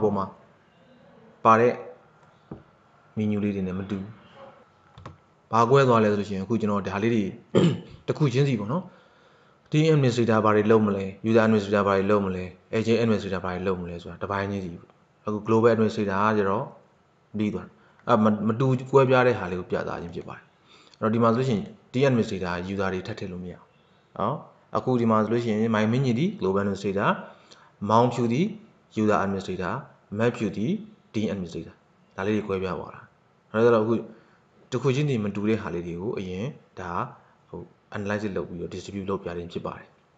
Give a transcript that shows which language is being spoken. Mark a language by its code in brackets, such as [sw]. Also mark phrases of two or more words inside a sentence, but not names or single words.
[my] ပေါ်မှာပါတဲ့ menu လေးတွေနဲ့မတူဘာကွဲသွားလဲဆိုလို့ရှိရင်အခုကျွန်တော်ဒါလေးတွေတစ်ခုချင်းစီပေါ့နော် [en] team administrator [my] ဘာတွေလုပ် မလဲ [en] user administrator [my] ဘာတွေလုပ်မလဲ [en] agent administrator [my] ဘာတွေလုပ်မလဲဆိုတာတစ်ပိုင်းချင်းစီအခု [en] global administrator [my] ကကျတော့ပြီးသွားမတူကွဲပြားတဲ့ဟာလေးကိုပြသခြင်းဖြစ်ပါတယ်အဲ့တော့ဒီမှာဆိုလို့ရှိရင် [en] team administrator user [my] တွေထပ်ထည့်လို့မရအောင်နော်အခုဒီမှာဆိုလို့ရှိရင် [en] my mini [my] ဒီ [en] global administrator [my] မောင်ဖြူဒီ [en] user administrator [my] မက်ဖြူဒီ [en] team administrator [my] ဒါလေးတွေကွဲပြားသွားတာအဲ့တော့အခုတစ်ခုချင်းဒီမတူတဲ့ဟာလေးတွေကိုအရင်ဒါဟို analysis လုပ်ပြီးတော့ distribute လုပ်ပြခြင်းဖြစ်ပါတယ်